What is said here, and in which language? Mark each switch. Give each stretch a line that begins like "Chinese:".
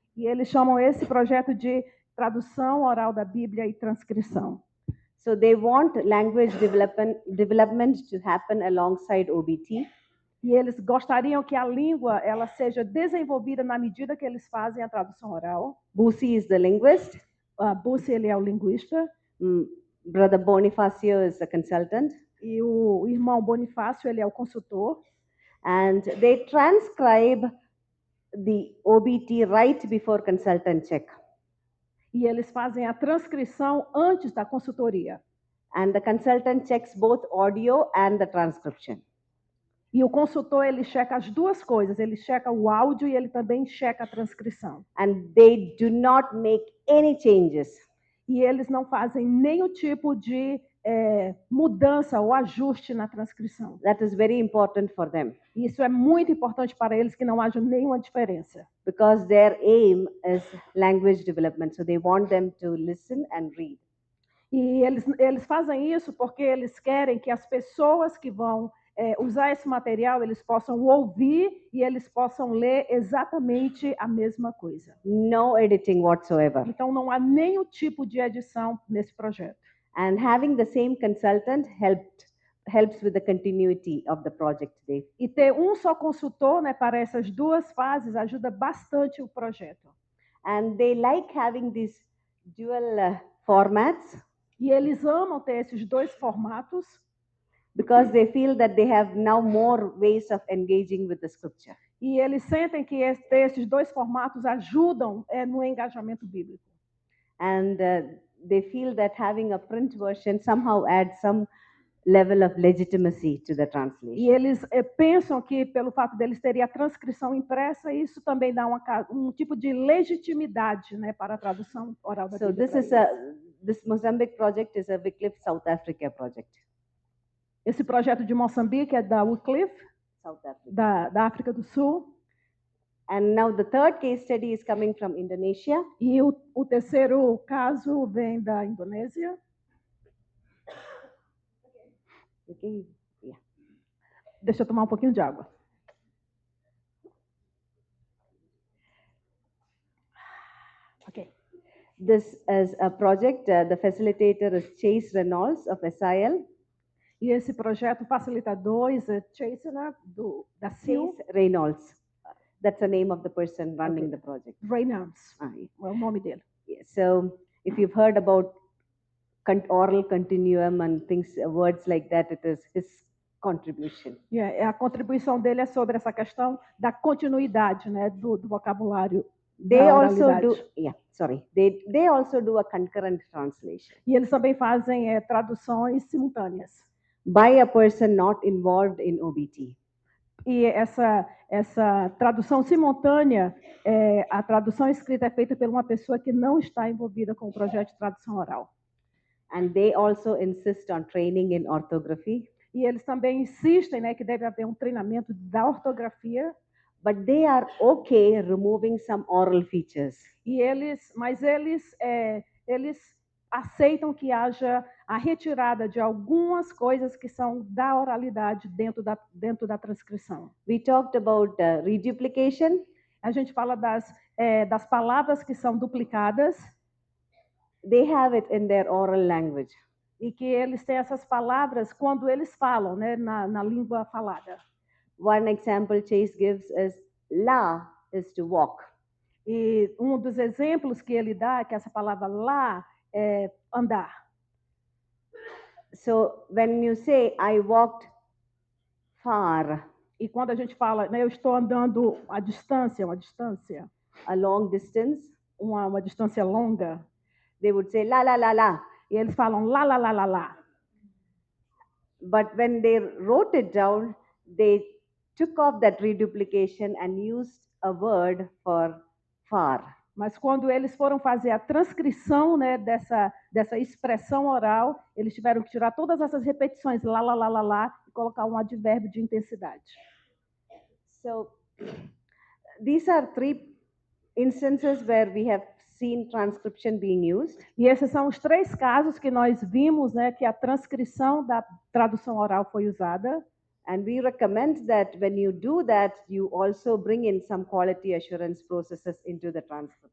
Portuguese: E eles chamam esse projeto de tradução oral da Bíblia e transcrição.
English: So they want language development to happen alongside OBT.
Portuguese: E eles gostariam que a língua ela seja desenvolvida na medida que eles fazem a tradução oral.
English: Busi is the linguist.
Portuguese: Busi, ele é o linguista.
English: Brother Bonifacio is a consultant.
Portuguese: E o irmão Bonifácio, ele é o consultor.
English: And they transcribe the OBT right before consultant check.
Portuguese: E eles fazem a transcrição antes da consultoria.
English: And the consultant checks both audio and the transcription.
Portuguese: E o consultor, ele checa as duas coisas. Ele checa o áudio e ele também checa a transcrição.
English: And they do not make any changes.
Portuguese: E eles não fazem nenhum tipo de mudança ou ajuste na transcrição.
English: That is very important for them.
Portuguese: Isso é muito importante para eles, que não haja nenhuma diferença.
English: Because their aim is language development. So they want them to listen and read.
Portuguese: E eles fazem isso porque eles querem que as pessoas que vão usar esse material, eles possam ouvir e eles possam ler exatamente a mesma coisa.
English: No editing whatsoever.
Portuguese: Então não há nenhum tipo de edição nesse projeto.
English: And having the same consultant helps with the continuity of the project today.
Portuguese: E ter um só consultor, né, para essas duas fases ajuda bastante o projeto.
English: And they like having these dual formats.
Portuguese: E eles amam ter esses dois formatos.
English: Because they feel that they have now more ways of engaging with the scripture.
Portuguese: E eles sentem que ter esses dois formatos ajudam no engajamento bíblico.
English: And they feel that having a print version somehow adds some level of legitimacy to the translation.
Portuguese: E eles pensam que pelo fato deles terem a transcrição impressa, isso também dá um tipo de legitimidade, né, para a tradução oral da Bíblia.
English: So this Mozambique project is a Wycliffe South Africa project.
Portuguese: Esse projeto de Moçambique é da Wycliffe, da África do Sul.
English: And now the third case study is coming from Indonesia.
Portuguese: E o terceiro caso vem da Indonésia. Okay. Yeah. Deixa eu tomar um pouquinho de água. Okay.
English: This is a project, the facilitator is Chase Reynolds of SIL.
Portuguese: E esse projeto facilitador é Chasener, da CIL.
English: Chase Reynolds. That's the name of the person running the project.
Portuguese: Reynolds, Yeah. é o nome dele. Yeah.
English: So if you've heard about oral continuum and things, words like that, it is his contribution.
Portuguese: A contribuição dele é sobre essa questão da continuidade, né, do vocabulário
English: They
Portuguese: da
English: also
Portuguese: oralidade.
English: they also do a concurrent translation
Portuguese: E eles também fazem traduções simultâneas.
English: by a person not involved in OBT.
Portuguese: E essa tradução simultânea, a tradução escrita é feita por uma pessoa que não está envolvida com o projeto de tradução oral.
English: And they also insist on training in orthography,
Portuguese: E eles também insistem, né, que deve haver um treinamento da ortografia.
English: but they are okay removing some oral features.
Portuguese: Mas eles aceitam que haja a retirada de algumas coisas que são da oralidade dentro da transcrição.
English: We talked about reduplication.
Portuguese: A gente fala das palavras que são duplicadas.
English: They have it in their oral language.
Portuguese: E que eles têm essas palavras quando eles falam, né, na língua falada.
English: One example Chase gives is la is to walk.
Portuguese: E um dos exemplos que ele dá é que essa palavra lá é andar.
English: So when you say I walked far,
Portuguese: E quando a gente fala, né, eu estou andando a distância,
English: a long distance,
Portuguese: uma distância longa,
English: they would say la la la la.
Portuguese: e eles falam lá, lá, lá, lá, lá.
English: But when they wrote it down, they took off that reduplication and used a word for far.
Portuguese: Mas quando eles foram fazer a transcrição, né, dessa expressão oral, eles tiveram que tirar todas essas repetições, lá, lá, lá, lá, lá, e colocar um advérbio de intensidade.
English: So these are three instances where we have seen transcription being used.
Portuguese: E esses são os 3 casos que nós vimos, né, que a transcrição da tradução oral foi usada.
English: And we recommend that when you do that, you also bring in some quality assurance processes into the transcript.